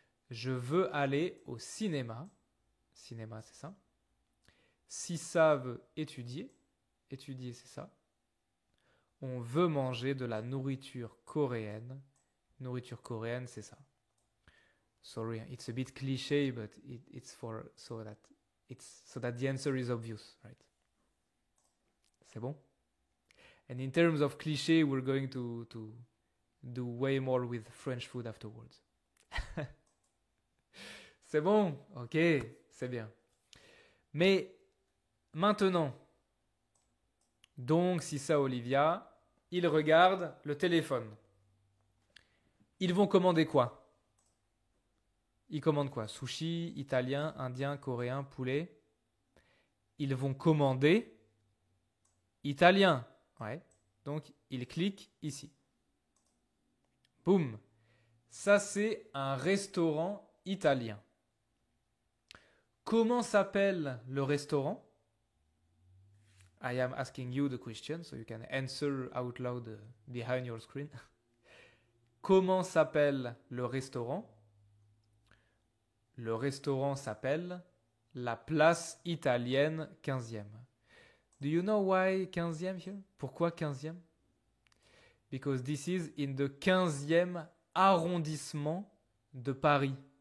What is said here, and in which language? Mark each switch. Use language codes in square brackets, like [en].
[fr] Je veux aller au cinéma. Cinéma, c'est ça. Si savent étudier. Étudier, c'est ça. On veut manger de la nourriture coréenne. Nourriture coréenne, c'est ça. [en] Sorry, it's a bit cliché, but it's for so that the answer is obvious, right? [fr] C'est bon? [en] And in terms of cliché, we're going to do way more with French food afterwards. [fr] C'est bon? Ok, c'est bien. Mais maintenant, donc Sissa, Olivia, ils regardent le téléphone. Ils vont commander quoi? Ils commandent quoi? Sushi, italien, indien, coréen, poulet. Ils vont commander italien. Ouais. Donc, ils cliquent ici. Boum. Ça, c'est un restaurant italien. Comment s'appelle le restaurant? [en] I am asking you the question, so you can answer out loud behind your screen. [fr] Comment s'appelle le restaurant? Le restaurant s'appelle la place italienne 15e. [en] Do you know why 15e here? [fr] Pourquoi 15e? [en] Because this is in the [fr] 15e arrondissement de Paris.